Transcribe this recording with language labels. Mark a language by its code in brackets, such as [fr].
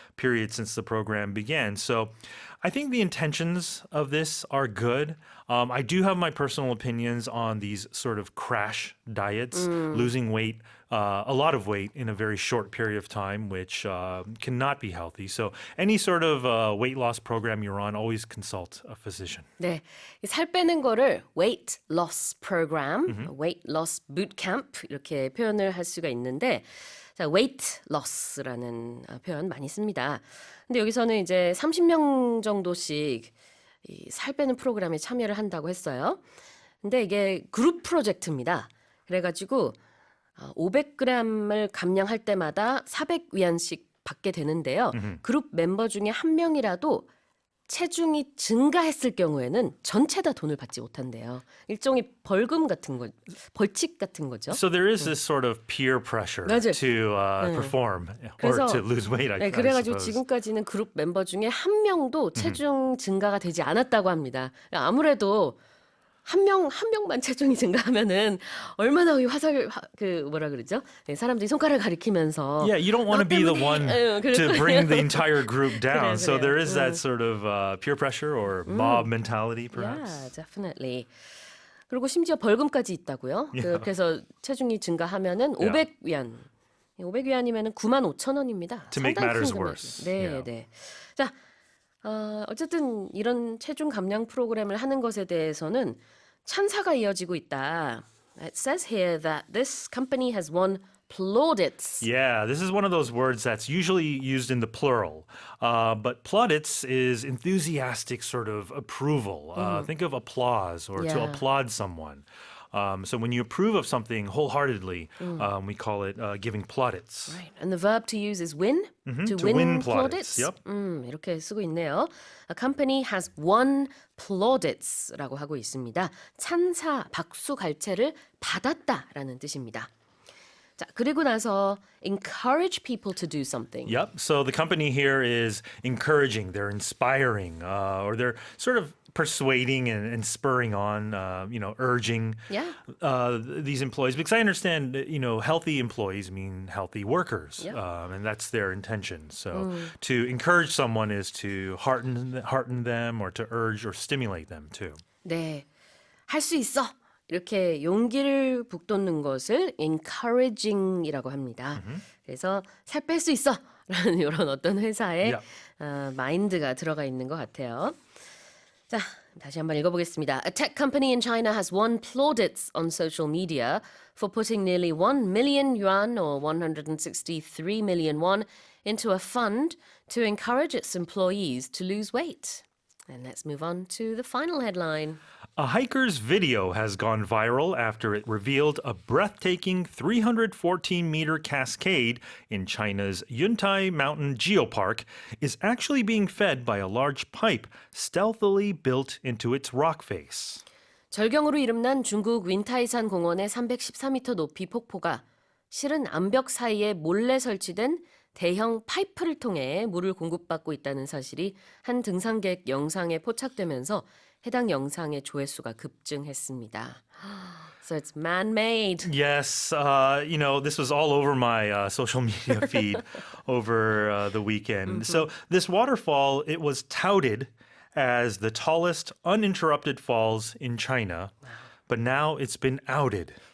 [en] period since the program began. So I think the intentions of this are good. I do have my personal opinions on these sort of crash diets, losing weight, a lot of weight in a very short period of time, which cannot be healthy. So any sort of weight loss program you're on, always consult a physician. [ko] 네, 이살 빼는 거를 [en] weight loss program, weight loss boot camp [ko] 이렇게 표현을 할 수가 있는데, 자, weight loss라는 표현 많이 씁니다. 근데 여기서는 이제 30명 정도씩 이 살 빼는 프로그램에 참여를 한다고 했어요. 근데 이게 그룹 프로젝트입니다. 그래가지고 500g을 감량할 때마다 400위안씩 받게 되는데요. 그룹 멤버 중에 한 명이라도 체중이 증가했을 경우에는 전체 다 돈을 받지 못한대요. 일종의 벌금 같은 거, 벌칙 같은 거죠. [en] So there is this sort of peer pressure [ko] 맞아요. [en] to perform or [ko] 그래서 [en] to lose weight. [ko] 네, [en] I [ko] 그래가지고 [en] suppose. [ko] 지금까지는 그룹 멤버 중에 한 명도 체중 증가가 되지 않았다고 합니다. 아무래도 한 명만 체중이 증가하면은 얼마나 이 그 뭐라 그러죠? 네, 사람들이 손가락 가리키면서 [en] Yeah, you don't want to be the one to bring the entire group down. So [ko] 그래요. [en] there is that sort of peer pressure or mob mentality, perhaps. Yeah, definitely. [ko] 그리고 심지어 벌금까지 있다고요. 그래서 체중이 증가하면은 500위안. 500위안이면은 95,000원입니다. [en] To make [ko] 상당히 [en] matters [ko] 큰 금액이에요. [en] worse. [ko] 네, [en] Yeah. [ko] 네. 자, 어쨌든 이런 체중 감량 프로그램을 하는 것에 대해서는 찬사가 이어지고 있다. [en] It says here that this company has won plaudits. Yeah, this is one of those words that's usually used in the plural. But plaudits is enthusiastic sort of approval. Think of applause or to Yeah. applaud someone. So when you approve of something wholeheartedly, we call it giving plaudits. Right. And the verb to use is win. To win plaudits. plaudits. Yep. [ko] 이렇게 쓰고 있네요. [en] A company has won plaudits라고 [ko] 하고 있습니다. 찬사, 박수, 갈채를 받았다라는 뜻입니다. 자, 그리고 나서 [en] encourage people to do something. Yep. So the company here is encouraging, they're inspiring, or they're sort of persuading and spurring on, urging Yeah. these employees. Because I understand, healthy employees mean healthy workers, Yeah. and that's their intention. So to encourage someone is to hearten them or to urge or stimulate them too. [ko] 네. 할 수 있어. 이렇게 용기를 북돋는 것을 encouraging이라고 합니다. 그래서 살 뺄 수 있어. 라는 이런 어떤 회사의 마인드가 들어가 있는 것 같아요. 자, 다시 한번 읽어보겠습니다. [en] A tech company in China has won plaudits on social media for putting nearly 1 million yuan or 163 million won into a fund to encourage its employees to lose weight. And let's move on to the final headline. A hiker's video has gone viral after it revealed a breathtaking 314-meter cascade in China's Yuntai Mountain Geopark is actually being fed by a large pipe stealthily built into its rock face. [ko] 절경으로 이름난 중국 윈타이산 공원의 314m 높이 폭포가 실은 암벽 사이에 몰래 설치된 대형 파이프를 통해 물을 공급받고 있다는 사실이 한 등산객 영상에 포착되면서 해당 영상의 조회수가 급증했습니다. [en] So it's man-made. Yes, this was all over my social media feed over the weekend. So this waterfall, it was touted as the tallest uninterrupted falls in China, but now it's been outed.